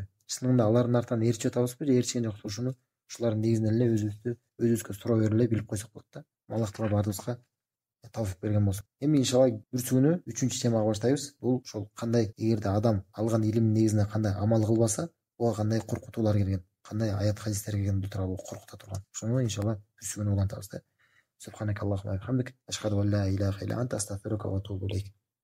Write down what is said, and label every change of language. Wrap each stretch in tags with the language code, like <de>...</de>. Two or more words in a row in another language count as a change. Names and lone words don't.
<ky>Чынында алардын артынан ээрчип атабызбы же ээрчиген жокпу? Ушулардын негизинен эле өзүбүзгө суроо берип эле билип койсок болот да. Аллах Таала баарыбызга тавфик берген болсун. Эми иншалла бүрсү күнү 3-чү темага баштайбыз. Бул ошол кандай эгерде адам алган илимдин негизинде кандай амал кылбаса, буга кандай коркутуулар келген, кандай аят хадистер келген бул тууралуу коркута турган. Ошону иншалла бүрсү күнү улантабыз да.</ky> <ar>سبحانك اللهم وبحمدك، أشهد أن لا إله إلا أنت، أستغفرك وأتوب إليك.</ar>